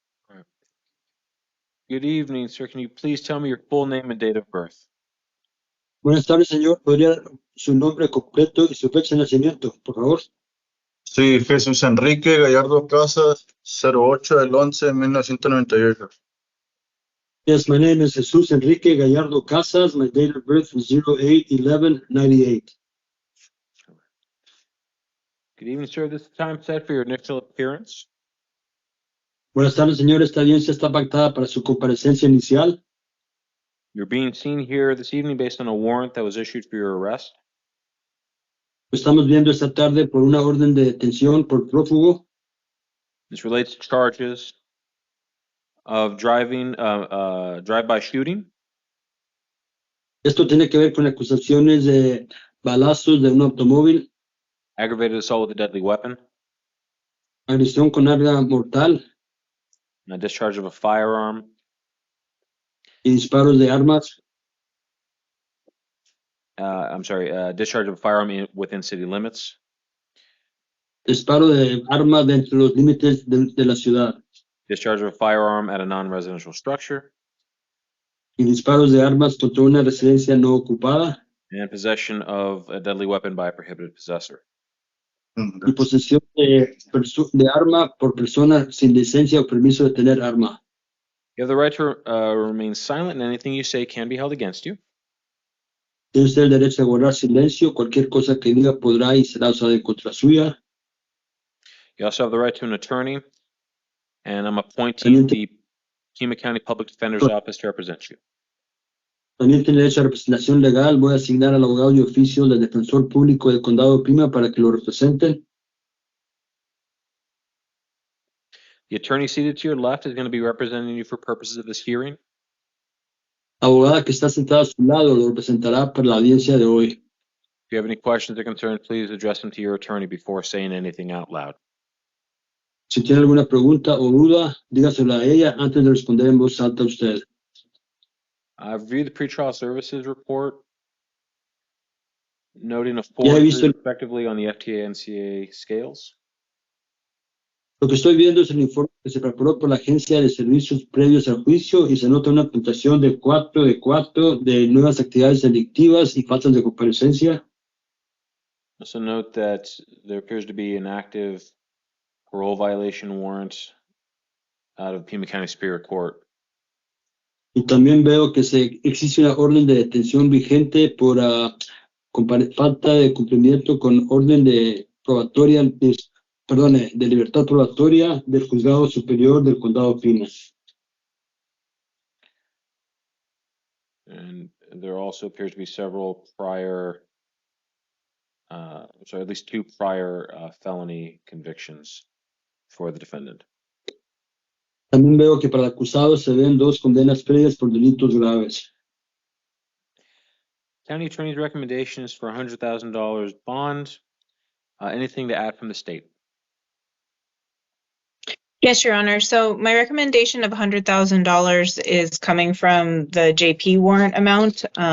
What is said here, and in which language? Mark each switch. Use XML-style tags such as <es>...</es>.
<en>All right. Good evening, sir. Can you please tell me your full name and date of birth?</en> <es>Buenas tardes, señor. ¿Podría dar su nombre completo y su fecha de nacimiento, por favor? Sí, Jesús Enrique Gallardo Casas, 08/11/1998.</es> <en>Yes, my name is Jesus Enrique Gallardo Casas. My date of birth is 08/11/98. Good evening, sir. This is the time set for your initial appearance.</en> <es>Buenas tardes, señor. Esta audiencia está pactada para su comparecencia inicial.</es> <en>You're being seen here this evening based on a warrant that was issued for your arrest.</en> <es>Lo estamos viendo esta tarde por una orden de detención por prófugo.</es> <en>This relates to charges of driving, drive-by shooting,</en> <es>Esto tiene que ver con acusaciones de balazos de un automóvil,</es> <en>aggravated assault with a deadly weapon,</en> <es>agresión con arma mortal</es> <en>and a discharge of a firearm,</en> <es>y disparos de armas.</es> <en>Discharge of a firearm within city limits,</en> <es>Disparo de arma dentro de los límites de la ciudad</es> <en>discharge of a firearm at a non-residential structure,</en> <es>y disparos de armas contra una residencia no ocupada</es> <en>and possession of a deadly weapon by a prohibited possessor.</en> <es>y posesión de arma por persona sin licencia o permiso de tener arma.</es> <en>You have the right to remain silent, and anything you say can be held against you.</en> <es>Tiene usted el derecho a guardar silencio. Cualquier cosa que diga podrá y será usada en contra suya.</es> <en>You also have the right to an attorney, and I'm appointing the Pima County Public Defender's Office to represent you.</en> <es>También tiene derecho a representación legal. Voy a asignar al abogado de oficio del defensor público del condado de Pima para que lo representen.</es> <en>The attorney seated to your left is going to be representing you for purposes of this hearing.</en> <es>La abogada que está sentada a su lado lo representará para la audiencia de hoy.</es> <en>If you have any questions or concerns, please address them to your attorney before saying anything out loud.</en> <es>Si tiene alguna pregunta o duda, dígasela a ella antes de responder en voz alta a usted.</es> <en>I've reviewed the pretrial services report, noting a Ya 4 he and visto 3 respectively on the FTA-NCA scales.</en> <es>Lo que estoy viendo es el informe que se preparó por la Agencia de Servicios previos al juicio y se nota una puntuación de 4 de nuevas actividades delictivas y faltas de comparecencia.</es> <en>Also note that there appears to be an active parole violation warrant out of Pima County Superior Court.</en> <es>Y también veo que existe una orden de detención vigente por falta de cumplimiento con orden de probatoria, de libertad probatoria del Juzgado Superior del Condado de Pima.</es> <en>And there also appears to be several prior, at least 2 prior felony convictions for the defendant.</en> <es>También veo que para el acusado se ven 2 condenas previas por delitos graves.</es> <en>County Attorney's recommendation is for $100,000 bond. Anything to add from the state? Yes, Your Honor. So my recommendation of $100,000 is coming from the JP warrant amount.</en>